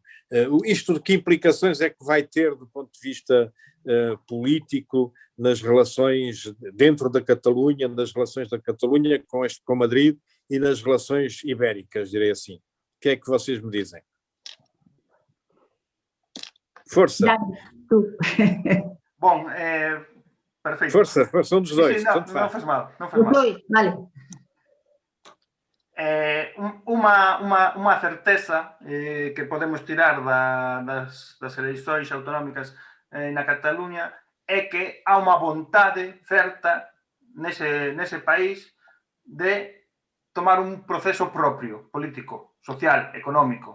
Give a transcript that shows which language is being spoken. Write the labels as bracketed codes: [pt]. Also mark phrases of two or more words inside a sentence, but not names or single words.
[pt] Isto de que implicações é que vai ter do ponto de vista político nas relações dentro da Catalunha, nas relações da Catalunha com Madrid e nas relações ibéricas, direi assim? O que é que vocês me dizem? Força! Bom, perfeito. Força, um dos dois. Sí, não faz mal. [gl] Vale. Unha certeza que podemos tirar das eleições autonómicas na Cataluña é que há unha vontade certa nese país de tomar un proceso propio, político, social, económico.